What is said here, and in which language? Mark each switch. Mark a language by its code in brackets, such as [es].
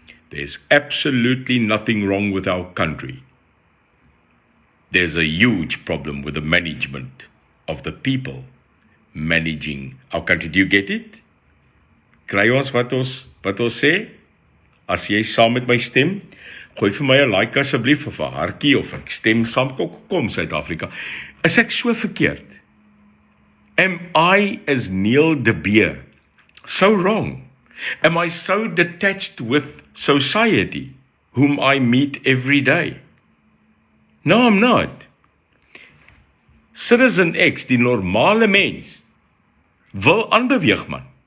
[en] There's absolutely nothing wrong with our country. There's a huge problem with the management of the people managing our country. Do you get it? [af] Kry ons wat ons sê? As jy saam met my stem, gooi vir my 'n like asseblief of 'n hartjie of ek stem saam. Kom Suid-Afrika. Is ek so verkeerd? [en] Am I as Neil de Beer so wrong? Am I so detached with society, whom I meet every day? No, I'm not. [af] Citizen X, die normale mens, wil aanbeweeg, man.